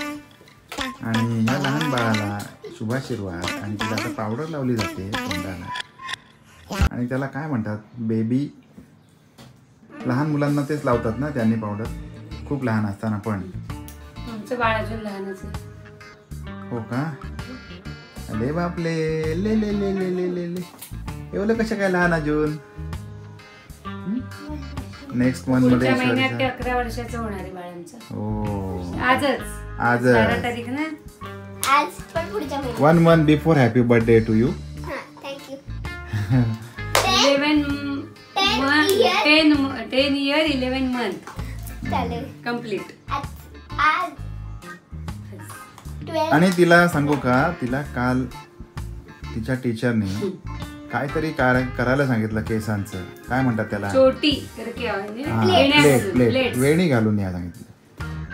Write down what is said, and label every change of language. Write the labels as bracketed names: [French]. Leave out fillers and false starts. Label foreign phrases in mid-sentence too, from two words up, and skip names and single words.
[Marathi] आणि ह्या लहान बाळाला शुभाशीर्वाद, आणि तिला आता पावडर लावली जाते तोंडाला. आणि त्याला काय म्हणतात, बेबी. लहान मुलांना तेच लावतात ना त्यांनी पावडर, खूप लहान असताना. पण बाळ अजून लहानच आहे. हो का? अरे बापले, ले ले ले ले ले ले ले, एवढं कसं काय लहान अजून? [English] next month [Marathi] मध्ये 11 वर्षाचं होणार आहे बाळांचं. हो, आज 12 तारीख ना. आज पण पुढच्या महिन्यात. [English] 1 month before happy birthday to you. thank you. 10 year 11 month [Marathi] चालेल. कंप्लीट. आज 12. आणि तिला सांगू का, तिला काल तिच्या टीचरने काहीतरी करायला सांगितलं केसांचं. काय म्हणतात त्याला? छोटी प्लेट वेणी घालून या सांगितलं.